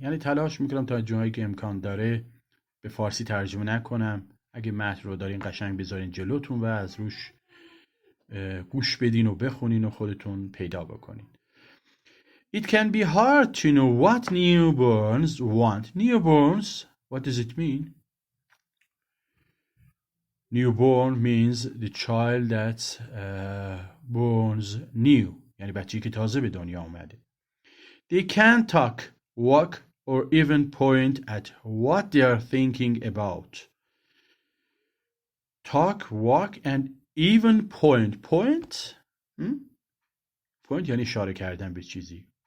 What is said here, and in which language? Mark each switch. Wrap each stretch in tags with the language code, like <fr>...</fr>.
<fa>یعنی تلاش میکنم تا جایی که امکان داره به فارسی ترجمه نکنم. اگه متن رو دارین قشنگ بذارین جلوتون و از روش گوش بدین و بخونین و خودتون پیدا بکنین.</fa> <en>It can be hard to know what newborns want. Newborns, what does it mean? Newborn means the child that's borns new.</en> <fa>یعنی بچه‌ای که تازه به دنیا آمده.</fa> <en>They can't talk, walk, or even point at what they are thinking about. Talk, walk, and even point. Point?</en> <fa>Point یعنی اشاره کردن به چیزی.</fa>